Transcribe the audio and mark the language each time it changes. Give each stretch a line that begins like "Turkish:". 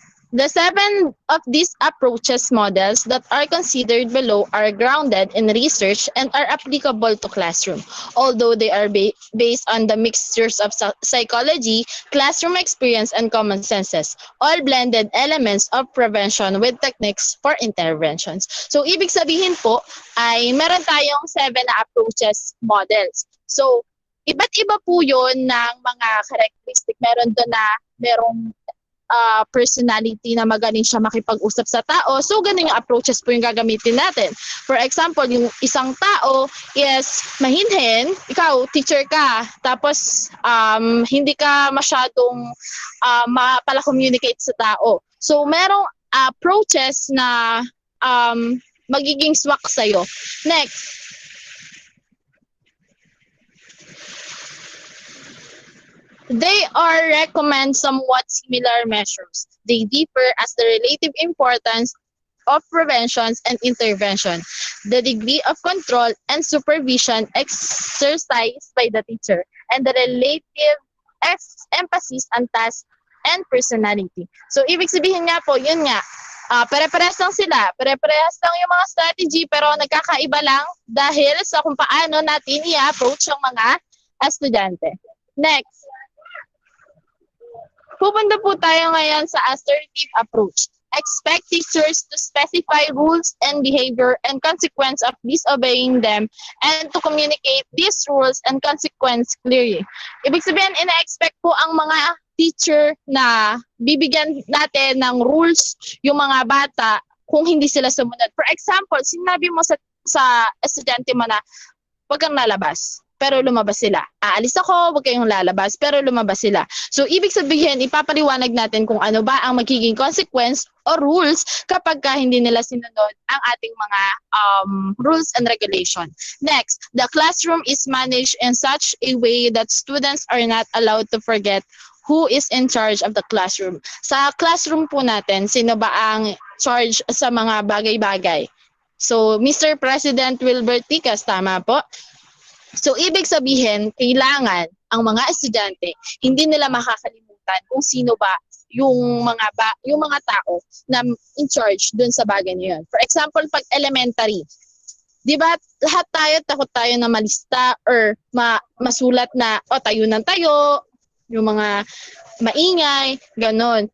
English: The 7 of these approaches models that are considered below are grounded in research and are applicable to classroom, although they are based on the mixtures of psychology, classroom experience, and common senses, all blended elements of prevention with techniques for interventions.
Filipino: So, ibig sabihin po ay meron tayong 7 na approaches models. So, iba't iba po yun ng mga characteristic. Meron doon na merong personality na magaling siya makipag-usap sa tao. So, ganun yung approaches po yung gagamitin natin. For example, yung isang tao is mahinhin, ikaw, teacher ka, tapos hindi ka masyadong mapala-communicate sa tao. So, merong approaches na magiging swak sa'yo.
English: Next. They are recommend somewhat similar measures. They differ as the relative importance of preventions and intervention, the degree of control and supervision exercised by the teacher, and the relative emphasis on task and personality.
Filipino: So, ibig sabihin nga po, yun nga, pare-parehas lang sila. Pare-parehas lang yung mga strategy, pero nagkakaiba lang dahil sa kung paano natin i-approach ang mga estudyante. Next. Pupunta po tayo ngayon sa assertive approach.
English: Expect teachers to specify rules and behavior and consequence of disobeying them and to communicate these rules and consequence clearly.
Filipino: Ibig sabihin, ina-expect po ang mga teacher na bibigyan natin ng rules yung mga bata kung hindi sila sumunod. For example, sinabi mo sa estudyante mo na, huwag kang lalabas. pero lumabas sila. Aalis ako, wag kayong lalabas, pero lumabas sila. So, ibig sabihin, ipapaliwanag natin kung ano ba ang magiging consequence o rules kapag hindi nila sinunod ang ating mga rules and regulation.
English: Next, the classroom is managed in such a way that students are not allowed to forget who is in charge of the classroom.
Filipino: Sa classroom po natin, sino ba ang charge sa mga bagay-bagay? So, Mr. President Wilbert Ticas, tama po? So, ibig sabihin, kailangan ang mga estudyante, hindi nila makakalimutan kung sino ba yung mga tao na in charge dun sa bagay na yun. For example, pag elementary, di ba lahat tayo takot tayo na malista or masulat na tayo ng tayo, yung mga maingay, ganon.